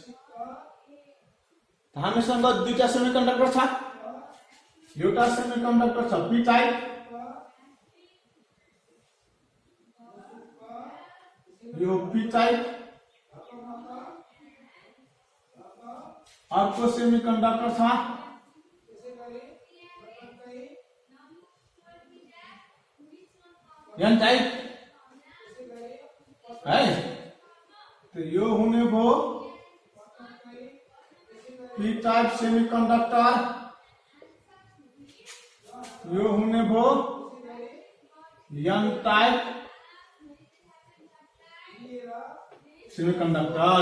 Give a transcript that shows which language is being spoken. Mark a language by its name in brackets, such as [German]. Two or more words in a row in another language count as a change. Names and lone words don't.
[Nepali] हामीसँग दुईटा सेमिकन्डक्टर छ, एउटा सेमिकन्डक्टर छ [English] P type, [Nepali] यो [English] P type, [Nepali] अर्को सेमिकन्डक्टर छ [English] N type [Nepali] है। तो यो हुने भयो [English] P type semiconductor, [Nepali] यो हुने भयो [English] N type semiconductor.